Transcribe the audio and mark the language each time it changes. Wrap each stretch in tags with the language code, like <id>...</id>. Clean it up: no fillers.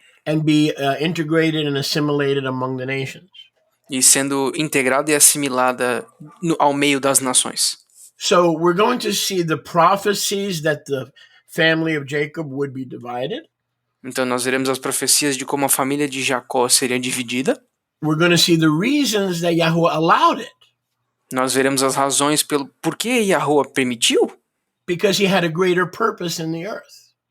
<en>and be integrated and assimilated among the nations.</en> <pt>e sendo integrada e assimilada ao meio das nações.</pt> <en>So we're going to see the prophecies that the family of Jacob would be divided.</en> <pt>Então nós veremos as profecias de como a família de Jacó seria dividida.</pt> <en>We're going to see the reasons that Yahuwah allowed it.</en> <pt>Nós veremos as razões pelo porquê Yahuwah permitiu.</pt> <en>Because he had a greater purpose in the earth.</en>